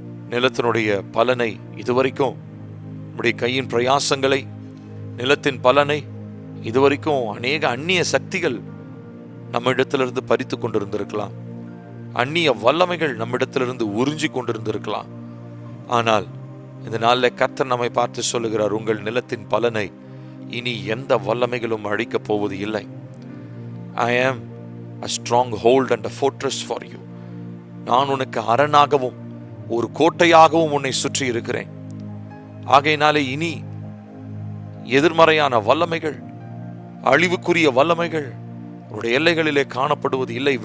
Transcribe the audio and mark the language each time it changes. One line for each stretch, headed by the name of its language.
Tamil: நிலத்தினுடைய பலனை இதுவரைக்கும், நம்முடைய கையின் பிரயாசங்களை, நிலத்தின் பலனை இதுவரைக்கும் அநேக அந்நிய சக்திகள் நம்மிடத்திலிருந்து பறித்து கொண்டிருந்திருக்கலாம். அந்நிய வல்லமைகள் நம்மிடத்திலிருந்து உறிஞ்சி கொண்டிருந்திருக்கலாம். ஆனால் இந்த நாளில் கர்த்தர் நம்மை பார்த்து சொல்லுகிறார், உங்கள் நிலத்தின் பலனை இனி எந்த வல்லமைகளும் அழிக்கப் போவது இல்லை.
English: I am a strong hold and a fortress for you.
Tamil: நான் உனக்கு அரணாகவும் ஒரு கோட்டையாகவும் உன்னை சுற்றி இருக்கிறேன். ஆகையினாலே இனி எதிர்மறையான வல்லமைகள், அழிவுக்குரிய வல்லமைகள் உன்னுடைய எல்லைகளிலே காணப்படுவது இல்லை.